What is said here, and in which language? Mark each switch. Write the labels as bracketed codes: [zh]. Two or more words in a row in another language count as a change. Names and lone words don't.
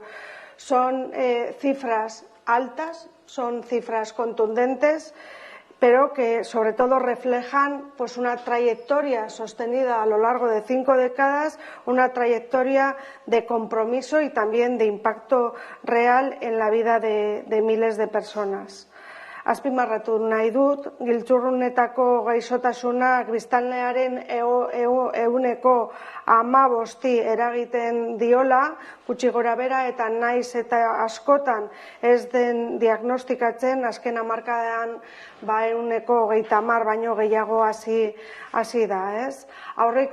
[es] Son cifras altas, son cifras contundentes, pero que sobre todo reflejan una trayectoria sostenida a lo largo de 5 décadas, una trayectoria de compromiso y también de impacto real en la vida de miles de personas. [eu] Azpimarratu nahi dut, giltzurrunetako gaixotasunak biztanlearen 15% eragiten diola, gutxi gorabehera eta naiz eta askotan ez den diagnostikatzen, azken hamarkadan 10% baino gehiago hasi da, ez?